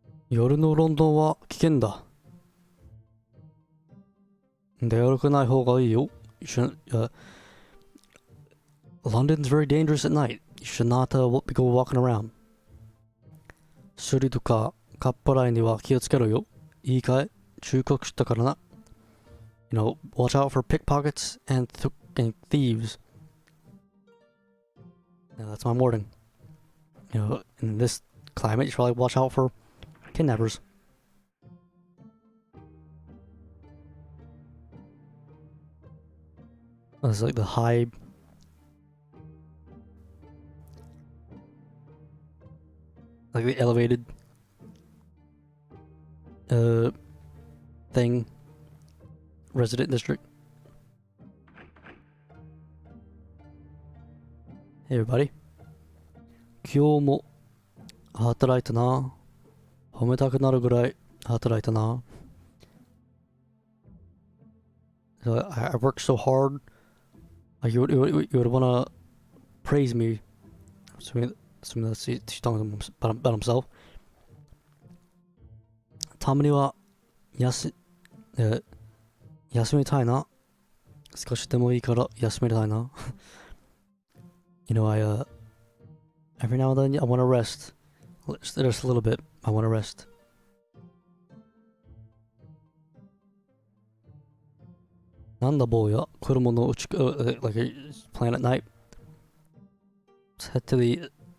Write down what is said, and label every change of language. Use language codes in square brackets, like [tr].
[ja] 夜のロンドンは危険だ。出歩かない方がいいよ。 [en] You shouldn't, London's very dangerous at night. You should not go walking around. [ja] スリとかカッパライには気をつけろよ。いいかい？忠告したからな。 [en] You know, watch out for pickpockets and thieves. Now that's my warning. You know, in this climate, you should probably watch out for kidnappers. It's like the high... like the elevated... thing. Resident district. Hey everybody. [ja] 今日も働いたな。褒めたくなるぐらい働いたな。 [en] So I worked so hard. Like you would wanna praise me. Assuming that's he's talking about himself. [ja] たまには休みたいな。少しでもいいから休みたいな。 [en] You know, every now and then I want to rest. Just a little bit. I want to rest. [ja] Nanda boya, kurumo no [en] like playing at night. Let's head to the.